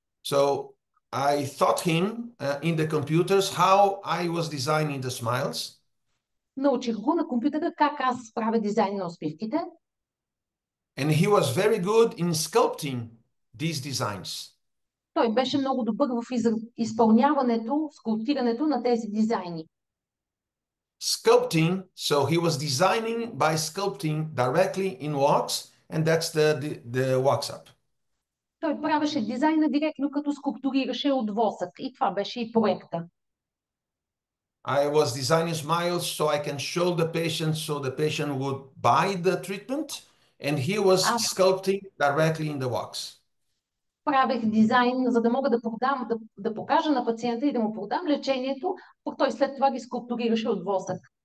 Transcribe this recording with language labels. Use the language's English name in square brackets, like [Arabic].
[English] So I taught him in the computers how I was designing the smiles. [Bulgarian] Научих го на компютъра как аз правя дизайн на усмивките. [English] And he was very good in sculpting these designs. [Bulgarian] Той беше много добър в изпълняването, скулптирането на тези дизайни. [English] Sculpting, so he was designing by sculpting directly in wax, and that's the wax-up. [Bulgarian] Той правеше дизайна директно, като скулптурираше от восък. И това беше и проекта. [English] I was designing smiles so I can show the patient so the patient would buy the treatment, and he was sculpting directly in the wax. [Bulgarian] Правех дизайн, за да мога да покажа на пациента и да му продам лечението, пък той след това ги скулптурираше от восък.